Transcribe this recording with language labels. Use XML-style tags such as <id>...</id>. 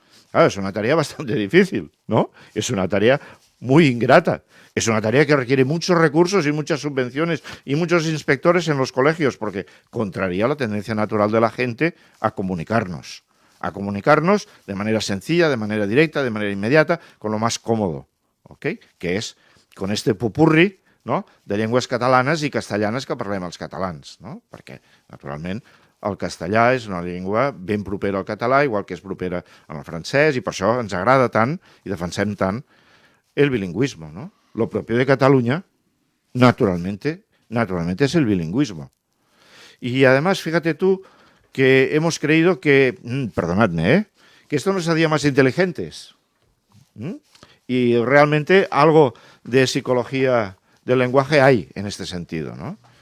<es>Claro, es una tarea bastante difícil, ¿no? Es una tarea muy ingrata. Es una tarea que requiere muchos recursos y muchas subvenciones y muchos inspectores en los colegios, porque contraría la tendencia natural de la gente a comunicarnos de manera sencilla, de manera directa, de manera inmediata, con lo más cómodo, ¿ok?</es> <ca>Que és</ca> <es>con este popurri,</es> <ca>no?, de llengües catalanes i castellanes que parlem els catalans, no? Perquè, naturalment, el castellà és una llengua ben propera al català, igual que és propera al francès, i per això ens agrada tant i defensem tant el bilingüismo, ¿no?</ca> <es>Lo propio de Cataluña, naturalmente es el bilingüismo. Y además, fíjate tú, que hemos creído que, perdonadme, que esto nos hacía más inteligentes. Y realmente algo de psicología del lenguaje hay en este sentido, ¿no?</es>